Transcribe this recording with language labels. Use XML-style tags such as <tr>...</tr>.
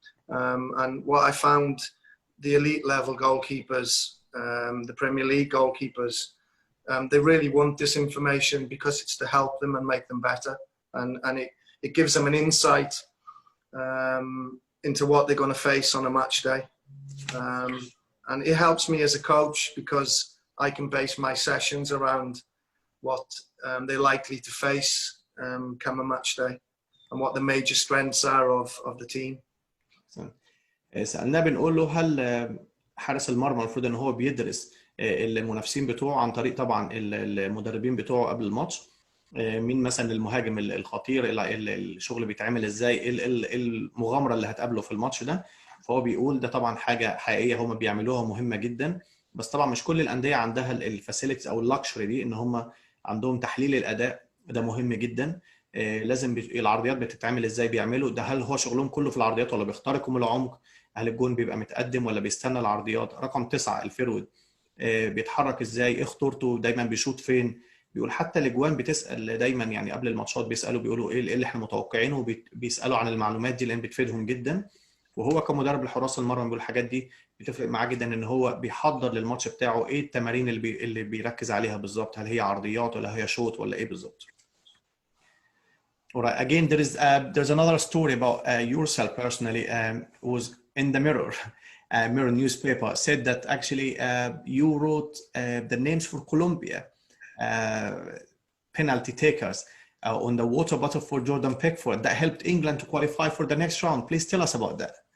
<en>And what I found, the elite level goalkeepers, the Premier League goalkeepers, they really want this information because it's to help them and make them better, and it gives them an insight into what they're going to face on a match day, and it helps me as a coach because I can base my sessions around what they're likely to face come a match day and what the major strengths are of the team.</en> <ar>سألناه بنقول له هل حارس المرمى المفروض ان هو بيدرس المنافسين بتوعه عن طريق طبعا المدربين بتوعه قبل الماتش، مين مثلا المهاجم الخطير، الشغل بيتعمل ازاي، المغامره اللي هتقابله في الماتش ده. فهو بيقول ده طبعا حاجه حقيقيه هم بيعملوها مهمه جدا، بس طبعا مش كل الانديه عندها الفاسيلتيز او اللكشري دي ان هم عندهم تحليل الاداء، ده مهم جدا. لازم العرضيات بتتعمل ازاي بيعملوا ده، هل هو شغلهم كله في العرضيات ولا بيخترقوا من العمق، هل الجون بيبقى متقدم ولا بيستنى العرضيات. رقم 9 الفيرود بيتحرك ازاي، ايه خطورته، دايما بيشوط فين. بيقول حتى الاجوان بتسال دايما، يعني قبل الماتشات بيسالوا، بيقولوا ايه اللي احنا متوقعينه، بيسالوا عن المعلومات دي لان بتفيدهم جدا. وهو كمدرب لحراس المرمى بيقول الحاجات دي بتفرق معاه جدا، ان هو بيحضر للماتش بتاعه ايه التمارين اللي بيركز عليها بالظبط، هل هي عرضيات ولا هي شوط ولا ايه بالظبط.</ar> <en>Alright, again there's another story about yourself personally, was in the Mirror. Mirror newspaper said that actually you wrote the names for Colombia penalty takers on the water bottle for Jordan Pickford that helped England to qualify for the next round. Please tell us about that.</en>